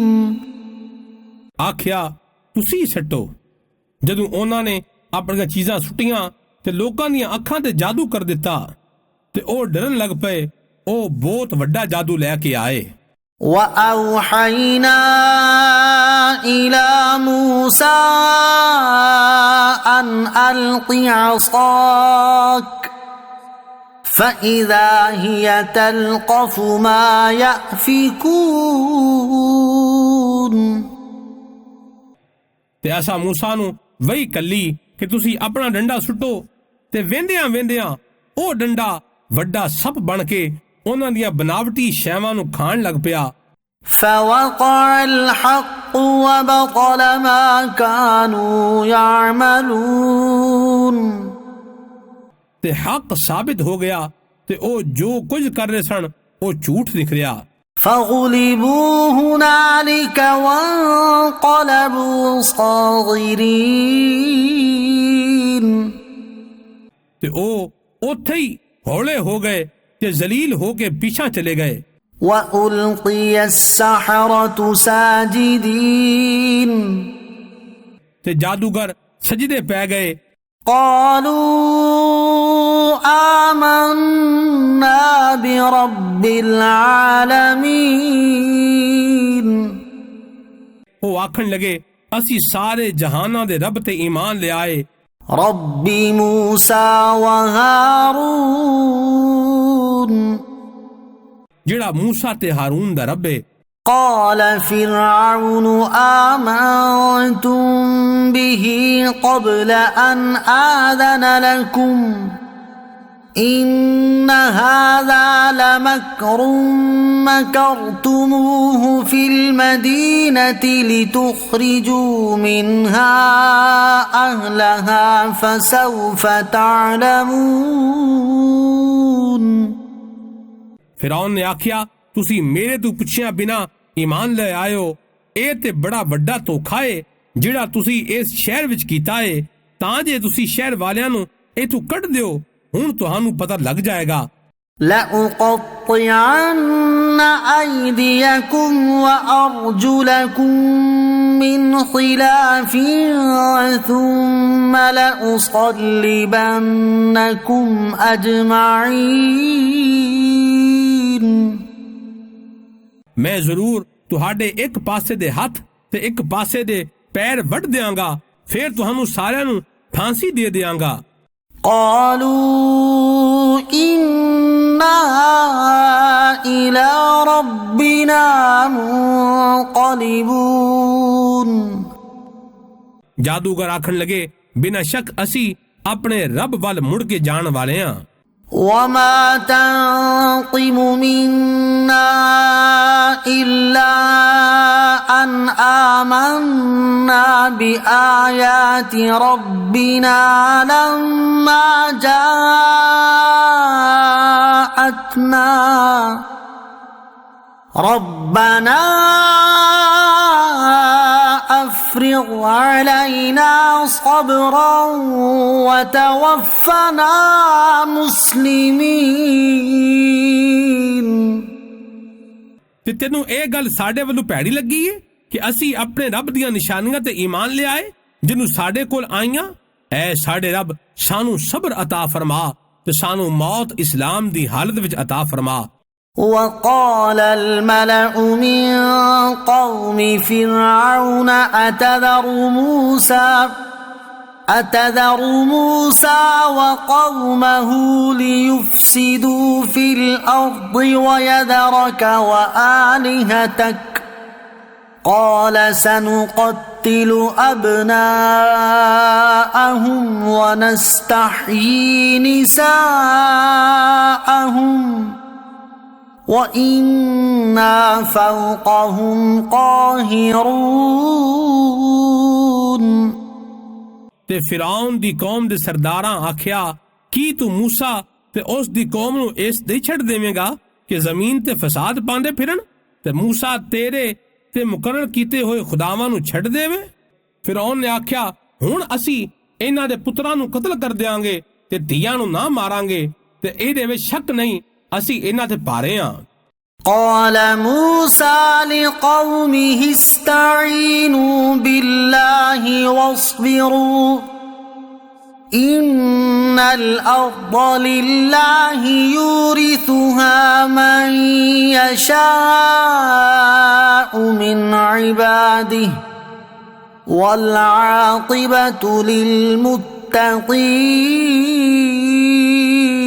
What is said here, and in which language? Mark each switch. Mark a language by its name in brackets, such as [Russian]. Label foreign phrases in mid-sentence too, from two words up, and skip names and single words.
[Punjabi] ਆਖਿਆ ਤੁਸੀਂ ਸੁੱਟੋ। ਜਦੋਂ ਉਨ੍ਹਾਂ ਨੇ ਆਪਣੀ ਚੀਜ਼ਾਂ ਸੁੱਟੀਆਂ ਤੇ ਲੋਕਾਂ ਦੀ ਅੱਖਾਂ ਤੇ ਜਾਦੂ ਕਰ ਦਿੱਤਾ ਤੇ ਉਹ ਡਰਨ ਲੱਗ ਪਏ। ਉਹ ਬਹੁਤ ਵੱਡਾ ਜਾਦੂ ਲੈਕੇ ਆਏ। [Arabic] وأوحينا إلى موسى أن ألق عصاك فإذا هي تلقف ما يأفكون [Punjabi] ਤੇ ਅਸਾਂ ਮੂਸਾ ਨੂੰ ਵਹੀ ਕਲੀ ਕਿ ਤੁਸੀਂ ਆਪਣਾ ਡੰਡਾ ਸੁੱਟੋ ਤੇ ਵੇਂਦਿਆਂ ਵੇਂਦਿਆਂ ਉਹ ਡੰਡਾ ਵੱਡਾ ਸੱਪ ਬਣ ਕੇ ਉਨ੍ਹਾਂ ਦੀਆਂ ਬਣਾਵਟੀ ਸ਼ੈਵਾਂ ਨੂੰ ਖਾਣ ਲੱਗ ਪਿਆ। [Arabic] فوقع الحق وبطل ما كانوا يعملون [Punjabi] ਤੇ ਹੱਕ ਸਾਬਤ ਹੋ ਗਿਆ ਤੇ ਉਹ ਜੋ ਕੁਝ ਕਰ ਰਹੇ ਸਨ ਉਹ ਝੂਠ ਨਿਕਲਿਆ। [Arabic] فغلبوا هنالك وانقلبوا صاغرين [Punjabi] ਤੇ ਉਹ ਉੱਥੇ ਹੀ ਹੌਲੇ ਹੋ ਗਏ ਤੇ ਜ਼ਲੀਲ ਹੋਕੇ ਪਿੱਛਾ ਚਲੇ ਗਏ। [Arabic] وألقي السحرة ساجدين [Punjabi] ਤੇ ਜਾਦੂਗਰ ਸਜਦੇ ਪੈ ਗਏ। [Arabic] قالوا آمنا برب العالمين [Punjabi] ਉਹ ਆਖਣ ਲੱਗੇ ਅਸੀਂ ਸਾਰੇ ਜਹਾਨਾਂ ਦੇ ਰੱਬ ਤੇ ਈਮਾਨ ਲੈ ਆਏ। [Arabic] رب موسى وهارون [Punjabi] ਜਿਹੜਾ ਮੂਸਾ ਤੇ ਹਾਰੂਨ ਦਾ ਰੱਬ ਹੈ। [Arabic] قال فرعون آمنتم به قبل أن آذن لكم إن هذا لمكر مكرتموه في المدينة لتخرجوا منها أهلها فسوف تعلمون [Punjabi] ਫਿਰੌਨ ਨੇ ਆਖਿਆ ਤੁਸੀਂ ਮੇਰੇ ਤੋਂ ਪੁੱਛਿਆ ਬਿਨਾਂ ਈਮਾਨ ਲੈ ਆਇਓ। ਇਹ ਤੇ ਬੜਾ ਵੱਡਾ ਧੋਖਾ ਹੈ ਜਿਹੜਾ ਤੁਸੀਂ ਇਸ ਸ਼ਹਿਰ ਵਿੱਚ ਕੀਤਾ ਹੈ ਤਾਂ ਜੇ ਤੁਸੀਂ ਸ਼ਹਿਰ ਵਾਲਿਆਂ ਨੂੰ ਇੱਥੋਂ ਕੱਢ ਦਿਓ। ਹੁਣ ਤੁਹਾਨੂੰ ਪਤਾ ਲੱਗ ਜਾਏਗਾ। [Arabic] لأقطعن أيديكم وأرجلكم من خلاف ثم لأصلبنكم أجمعين [Punjabi] ਮੈਂ ਜ਼ਰੂਰ ਤੁਹਾਡੇ ਇੱਕ ਪਾਸੇ ਦੇ ਹੱਥ ਤੇ ਇੱਕ ਪਾਸੇ ਦੇ ਪੈਰ ਵੱਢ ਦਿਆਂਗਾ ਫਿਰ ਤੁਹਾਨੂੰ ਸਾਰਿਆਂ ਨੂੰ ਫਾਂਸੀ ਦੇ ਦਿਆਂਗਾ। [Arabic] قالوا إنا إلى ربنا منقلبون [Punjabi] ਜਾਦੂਗਰ ਆਖਣ ਲੱਗੇ ਬਿਨਾਂ ਸ਼ੱਕ ਅਸੀਂ ਆਪਣੇ ਰੱਬ ਵੱਲ ਮੁੜ ਕੇ ਜਾਣ ਵਾਲੇ ਹਾਂ। [Arabic] وما تنقم منا إلا أن آمنا بآيات ربنا لما جاءتنا ربنا أفرغ علينا صبرا وتوفنا مسلمين [Punjabi] ਤੇ ਤੈਨੂੰ ਇਹ ਗੱਲ ਸਾਡੇ ਵੱਲੋਂ ਭੈੜੀ ਲੱਗੀ ਹੈ ਕਿ ਅਸੀਂ ਆਪਣੇ ਰੱਬ ਦੀਆਂ ਨਿਸ਼ਾਨੀਆਂ ਤੇ ਈਮਾਨ ਲੈ ਆਏ ਜਿਨ੍ਹੂੰ ਸਾਡੇ ਕੋਲ ਆਈਆਂ। ਐ ਸਾਡੇ ਰੱਬ ਸਾਨੂੰ ਸਬਰ ਅਤਾ ਫ਼ਰਮਾ ਤੇ ਸਾਨੂੰ ਮੌਤ ਇਸਲਾਮ ਦੀ ਹਾਲਤ ਵਿੱਚ ਅਤਾ ਫ਼ਰਮਾ। [Arabic] وقال الملأ من قوم فرعون أتذر موسى وقومه ليفسدوا في الأرض ويذرك وآلهتك قال سنقتل أبناءهم ونستحيي نساءهم وإنا فوقهم قاهرون [Punjabi] ਤੇ ਫਿਰੌਨ ਦੀ ਕੌਮ ਦੇ ਸਰਦਾਰਾਂ ਆਖਿਆ, ਕੀ ਤੂੰ ਮੂਸਾ ਤੇ ਉਸ ਦੀ ਕੌਮ ਨੂੰ ਇਸ ਦੇ ਛੱਡ ਦੇਵੇਂਗਾ ਕਿ ਜ਼ਮੀਨ ਤੇ ਫਸਾਦ ਪਾਉਂਦੇ ਫਿਰਨ ਤੇ ਮੂਸਾ ਤੇਰੇ ਤੇ ਮੁਕਰਰ ਕੀਤੇ ਹੋਏ ਖੁਦਾਵਾਂ ਨੂੰ ਛੱਡ ਦੇਵੇ। ਫਿਰੌਨ ਨੇ ਆਖਿਆ, ਹੁਣ ਅਸੀਂ ਇਹਨਾਂ ਦੇ ਪੁੱਤਰਾਂ ਨੂੰ ਕਤਲ ਕਰ ਦਿਆਂਗੇ ਤੇ ਧੀਆਂ ਨੂੰ ਨਾ ਮਾਰਾਂਗੇ ਤੇ ਇਹਦੇ ਵਿੱਚ ਸ਼ੱਕ ਨਹੀਂ ਅਸੀਂ ਇਹਨਾਂ ਤੇ ਭਾਰੇ ਹਾਂ। [Arabic] قال موسى لقومه استعينوا بالله واصبروا إن الأرض لله يورثها من يشاء من عباده والعاقبة للمتقين